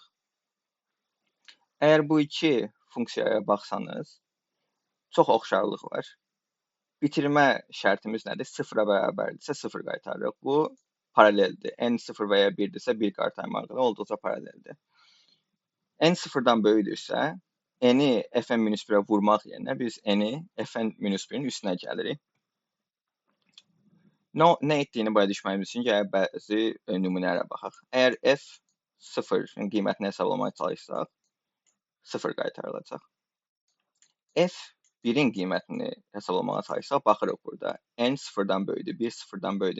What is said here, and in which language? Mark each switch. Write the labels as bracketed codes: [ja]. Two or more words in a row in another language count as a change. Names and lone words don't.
[az] Əgər bu iki funksiyaya baxsanız, çox oxşarlıq var. Bitirmə şərtimiz nədir? 0-a bərabərdirsə 0 qaytarırıq. Bu paraleldir. N 0 və ya 1-dirsə 1 qaytarmaqdır. Olduqca paraleldir. N 0-dan böyükdürsə, n-i fn-1-ə vurmaq yerinə biz n-i fn-1-in üstünə gəlirik. Nə etdiyini başa düşməyimiz üçün gələk bəzi nümunələrə baxaq. Əgər f0-ın qiymətini hesablamaya çalışsaq, 0 qaytarılacaq. 1-in qiymətini hesablamağa çalışsaq, baxırıq burada. N 0-dan böyükdür, 1 0-dan böyükdür.